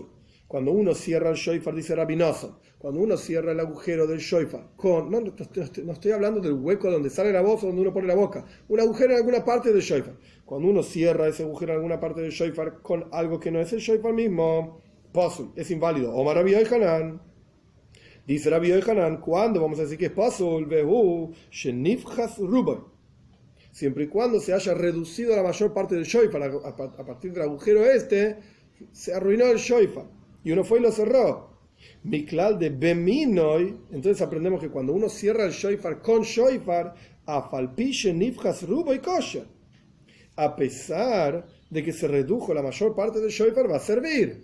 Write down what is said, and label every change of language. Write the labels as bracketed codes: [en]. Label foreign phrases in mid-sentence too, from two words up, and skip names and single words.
[es] Cuando uno cierra el shofar, dice Rabbi Nosson, cuando uno cierra el agujero del shofar, no estoy hablando del hueco donde sale la voz o donde uno pone la boca, un agujero en alguna parte del shofar. Cuando uno cierra ese agujero en alguna parte del shofar con algo que no es el shofar mismo, pasul, es inválido. Omar Rabbi Yochanan, dice Rabbi Yochanan, ¿cuándo vamos a decir que es pasul? [he] והוא שניפחת רובו. [es] Siempre y cuando se haya reducido la mayor parte del shofar a partir del agujero se arruinó el shofar. Y uno fue y lo cerró. [he] מכלל דבמינו, [es] entonces aprendemos que cuando uno cierra el shofar con shofar, [he] אף על פי שניפחת רובו [es] y kosher, a pesar de que se redujo la mayor parte del shofar, va a servir.